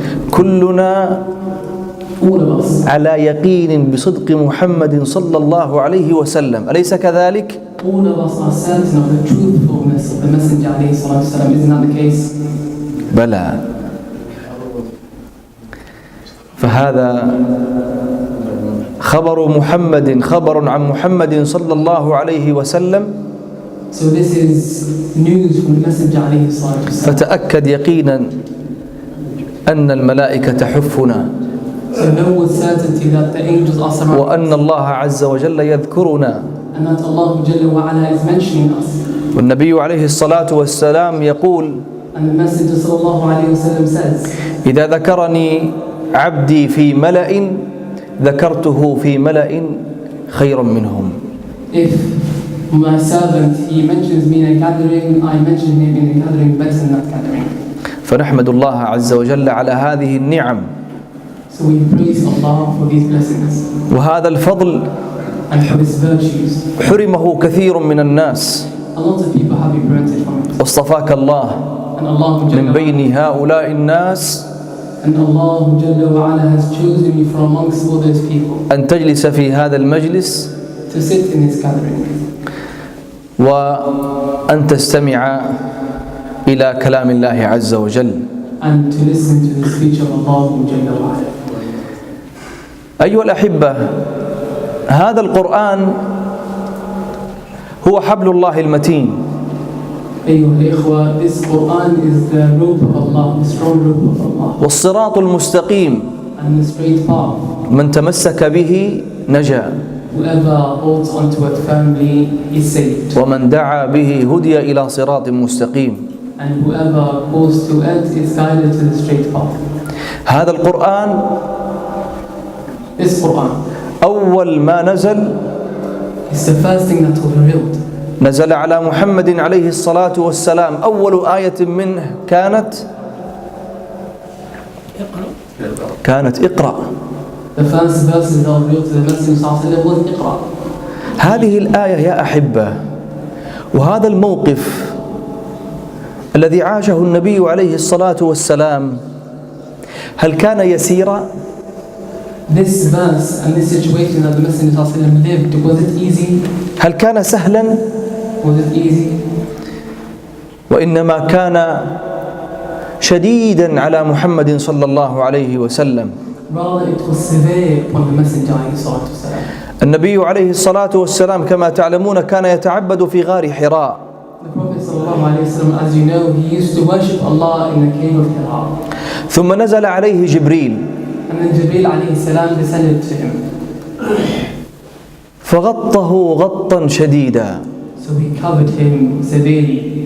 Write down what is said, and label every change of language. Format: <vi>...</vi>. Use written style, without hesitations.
<ar>كلنا على يقين بصدق محمد صلى الله عليه وسلم، أليس كذلك؟</ar> <en>All of us are certain of the truthfulness of the Messenger</en> <ar>alayhi salatu wasalam.</ar> <en>Isn't that the case?</en> <ar>بلى. فهذا خبر محمد، خبر عن محمد صلى الله عليه وسلم.</ar> <en>So this is news from the Messenger</en> <ar>alayhi salatu wasalam. فتأكد يقينا أن الملائكة تحفنا</ar> <en>So know with certainty that the angels are surrounding us.</en> <ar>وأن الله عز وجل يذكرنا.</ar> <en>And that Allah</en> <ar>Jalla wa Ala</ar> <en>is mentioning us.</en> <ar>والنبي عليه الصلاة والسلام يقول</ar> <en>And the Messenger</en> <ar>sallallahu alayhi wa sallam</ar> <en>says,</en> <ar>إذا ذكرني عبدي في ملأ ذكرته في ملأ خير منهم.</ar> <en>if my servant, he mentions me in a gathering, I mention him in a gathering better than that gathering.</en> <ar>فنحمد الله عز وجل على هذه النعم.</ar> <en>So we praise Allah for these blessings</en> <ar>وهذا الفضل</ar> <en>and for his virtues.</en> <ar>حرمه كثير من الناس.</ar> <en>A lot of people have been prevented from it.</en> <ar>واصطفاك الله</ar> <en>And Allah</en> <ar>من Jalla بين هؤلاء الناس</ar> <en>And Allah</en> <ar>Jalla wa Ala</ar> <en>has chosen you from amongst all those people</en> <ar>أن تجلس في هذا المجلس</ar> <en>to sit in this gathering</en> <ar>وأن تستمع إلى كلام الله عز وجل.</ar> <en>and to listen to the speech of Allah</en> <ar>Jalla wa Ala. أيها الأحبة، هذا القرآن هو حبل الله المتين. أيها الإخوة,</ar> <en>this Quran is the rope of Allah, the strong rope of Allah,</en> <ar>والصراط المستقيم</ar> <en>and the straight path.</en> <ar>من تمسك به نجا</ar> <en>Whoever holds onto it firmly is saved,</en> <ar>ومن دعا به هدي إلى صراط مستقيم.</ar> <en>and whoever goes to it is guided to the straight path.</en> <ar>هذا القرآن</ar> <en>This Quran</en> <ar>أول ما نزل</ar> <en>is the first thing that was revealed.</en> <ar>نزل على محمد عليه الصلاة والسلام. أول آية منه كانت اقرأ.</ar> <en>The first verses that were revealed to the Messenger</en> <ar>sallallahu alayhi wa sallam</ar> <en>was Iqra.</en> <ar>هذه الآية يا أحبة وهذا الموقف الذي عاشه النبي عليه الصلاة والسلام هل كان يسيرا؟</ar> <en>This verse and this situation that the Messenger ﷺ lived, was it easy?</en> <ar>هل كان سهلا؟</ar> <en>Was it easy?</en> <ar>وإنما كان شديدا على محمد صلى الله عليه وسلم.</ar> <en>Rather, it was severe upon the Messenger ﷺ.</en> <ar>النبي عليه الصلاة والسلام كما تعلمون كان يتعبد في غار حراء.</ar> <en>The Prophet ﷺ, as you know, he used to worship Allah in the cave of Hira.</en> <ar>ثم نزل عليه جبريل</ar> <en>And then Jibreel</en> <ar>alayhi salam</ar> <en>descended to him.</en> <ar>فغطه غطا شديدا</ar> <en>So he covered him severely</en>